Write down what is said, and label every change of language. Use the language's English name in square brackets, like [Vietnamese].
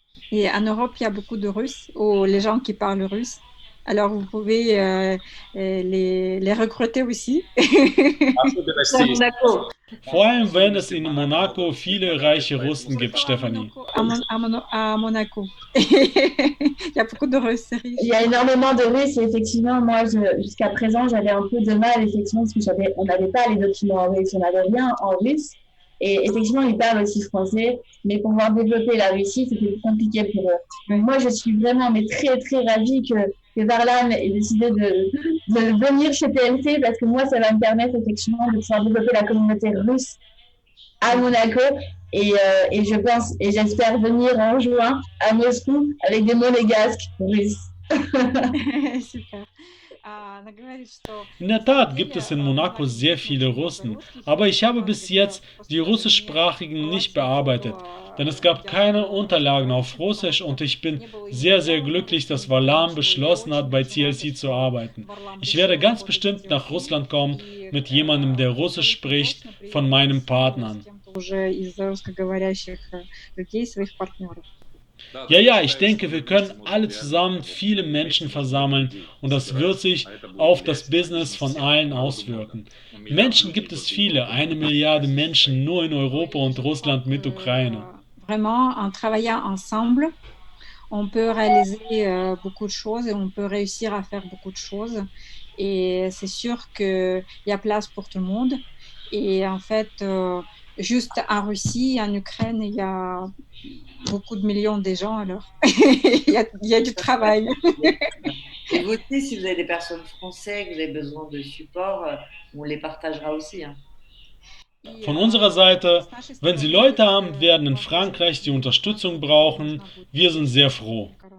[French] Et en Europe, il y a beaucoup de Russes, ou les gens qui parlent russe. Alors, vous pouvez les recruter aussi. Monaco. [German] Vor allem, wenn es in Monaco viele reiche Russen gibt, Stefanie. [French] À Monaco. Il y a beaucoup de Russes riches. Il y a énormément de Russes et effectivement, moi, jusqu'à présent, j'avais un peu de mal, effectivement, parce que on n'avait pas les documents en russe, on n'avait rien en russe. Et effectivement, ils parlent aussi français, mais pour pouvoir développer la Russie, c'était compliqué pour eux. Donc moi, je suis vraiment mais très, très ravie que Varlam ait décidé de venir chez TLC parce que moi, ça va me permettre effectivement de pouvoir développer la communauté russe à Monaco. Et je pense, et j'espère venir en juin à Moscou avec des monégasques russes. [Russian] Super. Она говорит, что [German] In der Tat gibt es in Monaco sehr viele Russen, aber ich habe bis jetzt die russischsprachigen nicht bearbeitet, denn es gab keine Unterlagen auf Russisch und ich bin sehr, sehr glücklich, dass Varlam beschlossen hat, bei TLC zu arbeiten. Ich werde ganz bestimmt nach Russland kommen mit jemandem, der Russisch spricht, von meinen Partnern. [Russian] уже из русскоговорящих людей, своих партнеров. [German] Ja, ich denke, wir können alle zusammen viele Menschen versammeln und das wird sich auf das Business von allen auswirken. Menschen gibt es viele, 1 Milliarde Menschen nur in Europa und Russland mit Ukraine. [French] Vraiment, en travaillant ensemble, on peut réaliser beaucoup de choses et on peut réussir à faire beaucoup de choses. Et c'est sûr qu'il y a place pour tout le monde. Et en fait, juste en Russie, en Ukraine, il y a beaucoup de millions de gens, alors il y a du travail. Et vous aussi, si vous avez des personnes françaises, que vous avez besoin de support, on les partagera aussi. Hein. [German] Von unserer Seite, wenn Sie Leute haben werden in Frankreich, die Unterstützung brauchen, wir sind sehr froh.